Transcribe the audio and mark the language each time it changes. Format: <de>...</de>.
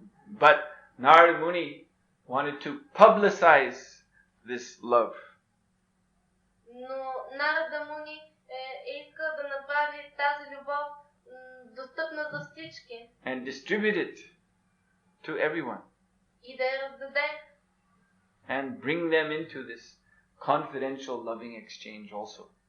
<en>But Narada Muni wanted to publicize this love.</en> <bg>Но Нарада Муни е искал да направи тази любов достъпна за всички.</bg> <en>And distribute it to everyone.</en> <bg>И да я раздаде.</bg> <en>And bring them into this confidential loving exchange also.</en>